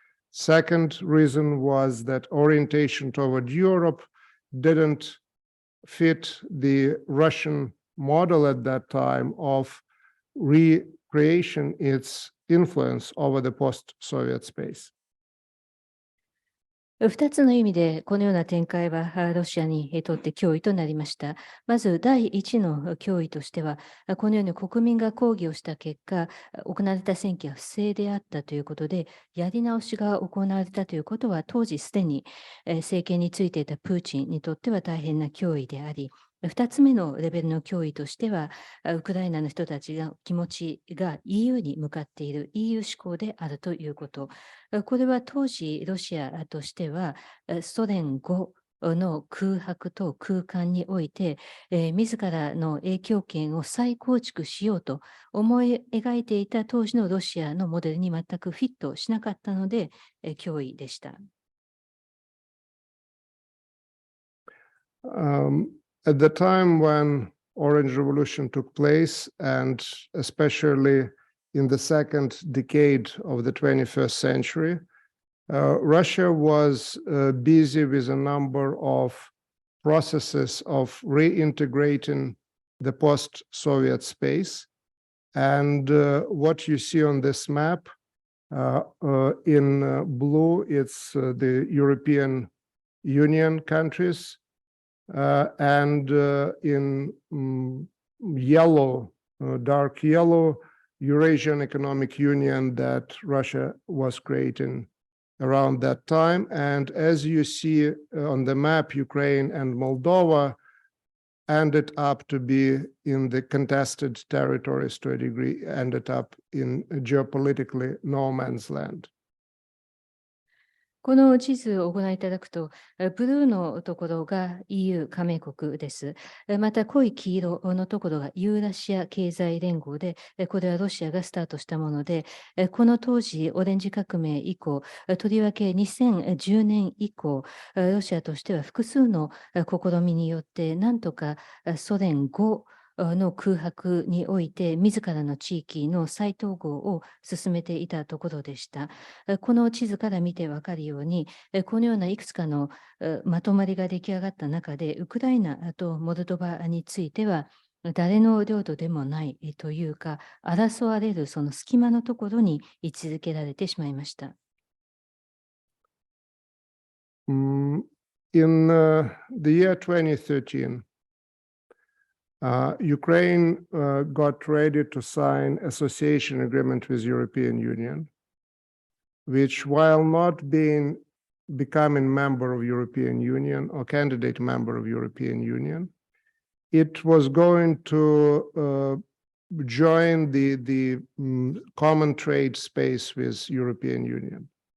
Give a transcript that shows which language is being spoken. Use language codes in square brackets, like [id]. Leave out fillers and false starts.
[en] Second reason was that orientation toward Europe didn't fit the Russian model at that time of recreation its influence over the post-Soviet space. [ja] 2つの意味でこのような展開はロシアにとって脅威となりました。まず第一の脅威としては、このように国民が抗議をした結果、行われた選挙は不正であったということで、やり直しが行われたということは、当時すでに政権についていたプーチンにとっては大変な脅威であり、2つ目のレベルの脅威としては、ウクライナの人たちの気持ちが EU に向かっている EU 志向であるということ。これは当時ロシアとしてはソ連後の空白と空間において、自らの影響権を再構築しようと思い描いていた当時のロシアのモデルに全くフィットしなかったので、脅威でした。 [en] At the time when Orange Revolution took place, and especially in the second decade of the 21st century, Russia was busy with a number of processes of reintegrating the post-Soviet space. And what you see on this map in blue, it's the European Union countries. And in yellow, dark yellow, Eurasian Economic Union that Russia was creating around that time. And as you see on the map, Ukraine and Moldova ended up to be in the contested territories to a degree, ended up in geopolitically no man's land. [ja] この地図をご覧いただくと、ブルーのところが EU 加盟国です。また濃い黄色のところがユーラシア経済連合で、これはロシアがスタートしたもので、この当時、オレンジ革命以降、とりわけ2010年以降、ロシアとしては複数の試みによって、なんとかソ連後の空白において、自らの地域の再統合を進めていたところでした。この地図から見てわかるように、このようないくつかのまとまりが出来上がった中で、ウクライナとモルドバについては、誰の領土でもないというか、争われるその隙間のところに位置づけられてしまいました。 [en] In the year 2013, Ukraine got ready to sign association agreement with European Union, which, while not becoming member of European Union or candidate member of European Union, it was going to join the common trade space with European Union.